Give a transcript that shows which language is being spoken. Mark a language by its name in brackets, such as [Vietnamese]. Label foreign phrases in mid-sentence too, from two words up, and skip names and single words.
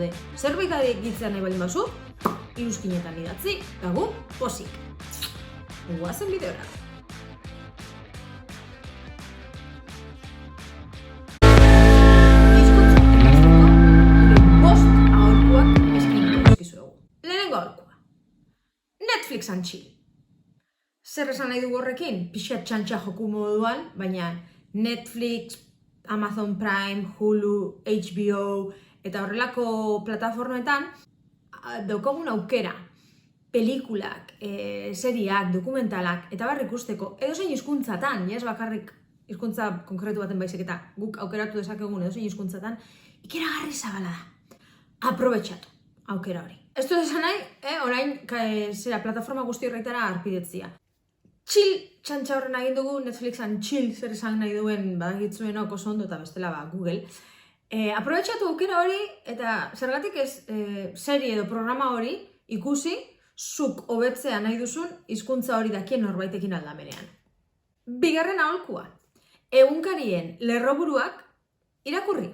[Basque] Zerbait gitzea nahi baldin bazu, iruzkinetan idatzi, eta gu pozik. Guazen bideora. Hizkuntza ikasteko, gure 5 aholkuak eskainiko dizkizuegu. Lehenengo aholkua. [English] Netflix and chill. [Basque] Zer esan nahi dugu horrekin? Pixkat txantxa joku moduan, baina Netflix, Amazon Prime, Hulu, HBO eta horrelako plataformetan daukagun aukera, pelikulak, seriak, dokumentalak eta barri ikusteko edozein hizkuntzatan, ez bakarrik hizkuntza konkretu baten baizik eta guk aukeratu dezakegun edozein hizkuntzatan, ikeragarri zabala da. Aprobetxatu aukera hori. Ez du esan nahi, orain plataforma guzti horretara arpidetzia. Chill txantxa horren egin dugu, [English] Netflix and chill [Basque] zer esan nahi duen badakitzuenok oso ondo eta bestela Google. Aprobetxatu aukera hori eta zergatik ez serie edo programa hori ikusi zuk hobetzea nahi duzun hizkuntza hori dakien norbaitekin aldamenean. Bigarren aholkua, egunkarien lerroburuak irakurri.